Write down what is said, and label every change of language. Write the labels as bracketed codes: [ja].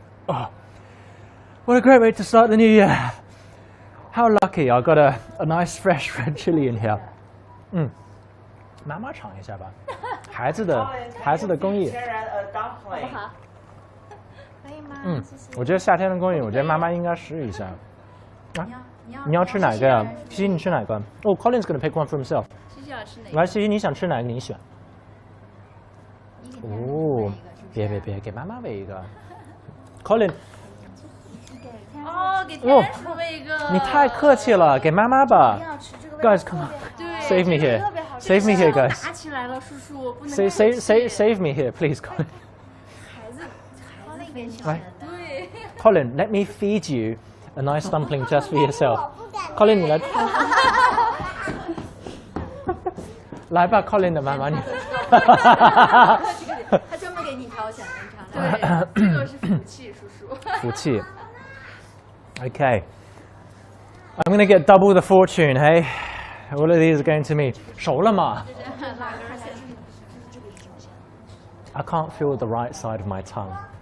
[en] Oh, what a great way to start the new year! How lucky! I got a nice fresh red chili in here. [zh] 妈妈尝一下吧，孩子的工艺。好不好？可以吗？谢谢。我觉得夏天的工艺，我觉得妈妈应该试一下。你要吃哪个呀？西西，你吃哪个？哦 ， [en] Colin's gonna pick one for himself。 [zh] 西西要吃哪个？来，西西，你想吃哪个？你选。哦，别，给妈妈喂一个。Colin。哦，给天叔喂一个。你太客气了，给妈妈吧。 [en] Guys, come on. [zh] 对 [en] Save me here. Save me here, guys. [zh] 打起来了，叔叔，不能。 [en] Save me here, please, Colin. [zh] 孩子那边小。来。对。 [en] Colin, let me feed you a nice dumpling just for yourself. [zh] Colin, 你来。来吧 ，Colin 的妈妈你。他专门给你挑选的，你尝尝。对，这个是福气，叔叔。福气。Okay. [en] I'm gonna get double the fortune, hey? All of these are going to me. [zh] 熟了吗？ [en] I can't feel the right side of my tongue.